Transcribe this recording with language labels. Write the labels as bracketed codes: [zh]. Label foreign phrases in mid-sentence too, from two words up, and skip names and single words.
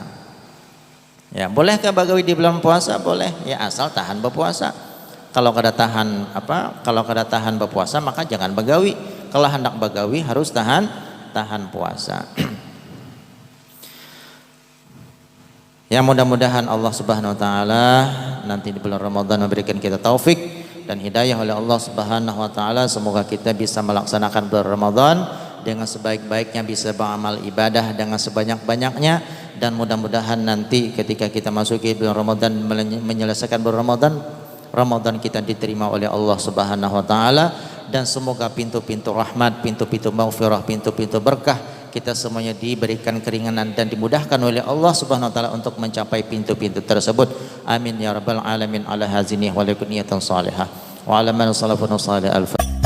[id] Ya, bolehkah bagawi di bulan puasa? Boleh, ya, asal tahan berpuasa. Kalau kada tahan berpuasa maka jangan bagawi. Kalau hendak bagawi harus tahan puasa. Ya, mudah-mudahan Allah [ar] سبحانه وتعالى [id] nanti di bulan Ramadan memberikan kita taufik dan hidayah oleh Allah [ar] سبحانه وتعالى. [id] Semoga kita bisa melaksanakan bulan Ramadan dengan sebaik-baiknya, bisa beramal ibadah dengan sebanyak-banyaknya, dan mudah-mudahan nanti ketika kita masuki bulan Ramadan, menyelesaikan bulan Ramadan kita diterima oleh Allah [ar] سبحانه وتعالى, [id] dan semoga pintu-pintu rahmat, pintu-pintu maghfirah, pintu-pintu berkah kita semuanya diberikan keringanan dan dimudahkan oleh Allah [ar] سبحانه وتعالى [id] untuk mencapai pintu-pintu tersebut. [ar] آمين يا رب العالمين. على هذه ولكم نية صالحة وعلى من سلف صالح.